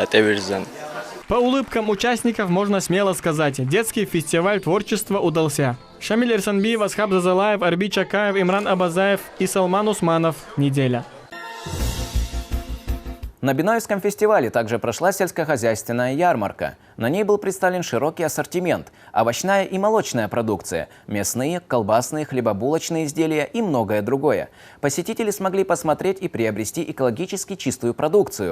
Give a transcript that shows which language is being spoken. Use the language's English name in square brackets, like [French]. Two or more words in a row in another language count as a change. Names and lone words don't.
[Russian] По улыбкам участников можно смело сказать, детский фестиваль творчества удался. Шамиль Эрсанбиев, Асхаб Зазалаев, Арби Чакаев, Имран Абазаев и Салман Усманов. Неделя. На Биноевском фестивале также прошла сельскохозяйственная ярмарка. На ней был представлен широкий ассортимент – овощная и молочная продукция, мясные, колбасные, хлебобулочные изделия и многое другое. Посетители смогли посмотреть и приобрести экологически чистую продукцию.